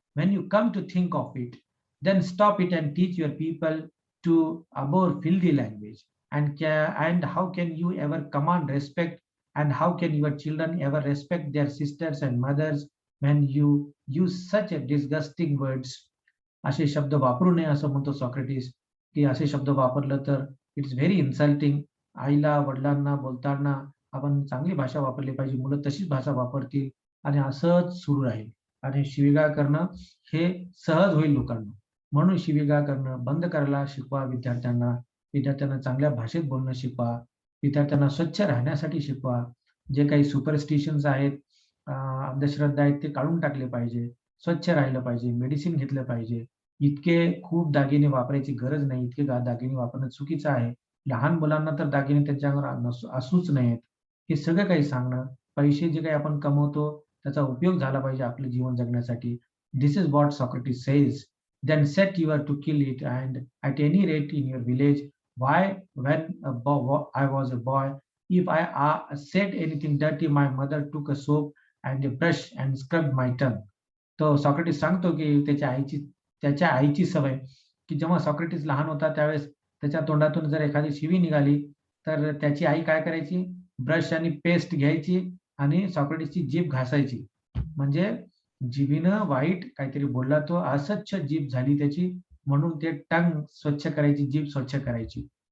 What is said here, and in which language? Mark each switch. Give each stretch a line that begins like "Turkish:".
English: When you come to think of it, then stop it and teach your people to abhor filthy language. And how can you ever command respect? And how can your children ever respect their sisters and mothers when you use such a disgusting words?
Marathi: असे शब्द वापरू नये असं म्हणतो Socrates, की असे शब्द वापरलं तर
English: It's very insulting.
Marathi: आईला, वडिलांना बोलताना आपण चांगली भाषा वापरली पाहिजे. मुलं तशीच भाषा वापरतील आणि असंच सुरू राहील आणि शिवीगाळ करणं हे सहज होईल लोकांना. म्हणून शिवीगाळ करणं बंद करायला शिकवा विद्यार्थ्यांना. विद्यार्थ्यांना चांगल्या भाषेत बोलणं शिकवा. विद्यार्थ्यांना स्वच्छ राहण्यासाठी शिकवा. जे काही सुपरस्टिशन्स आहेत, अंधश्रद्धा आहेत ते काढून टाकले पाहिजे. स्वच्छ राहिलं पाहिजे, मेडिसिन घेतलं पाहिजे. इतके खूप दागिने वापरायची गरज नाही. इतके दागिने वापरणं चुकीचं आहे. लहान मुलांना तर दागिने त्यांच्या अंगावर असूच नयेत. हे सगळं काही सांगणं, पैसे जे काही आपण कमवतो त्याचा उपयोग झाला पाहिजे आपलं जीवन जगण्यासाठी.
English: This is what Socrates says. Then set you are to kill it, and at any rate in your village, why when I was a boy, if I said anything dirty, my mother took a soap and a brush and scrubbed my tongue.
Marathi: तो Socrates सांगतो, की त्याच्या आईची सवय, की जेव्हा Socrates लहान होता त्यावेळेस त्याच्या तोंडातून जर एखादी शिवी निघाली, तर त्याची आई काय करायची? ब्रश आणि पेस्ट घ्यायची आणि सॉक्रेटिसची जीभ घासायची. म्हणजे जिभेनं वाईट काहीतरी बोलला तो, अस्वच्छ जीभ झाली त्याची, म्हणून ते टंग स्वच्छ करायची, जीभ स्वच्छ करायची.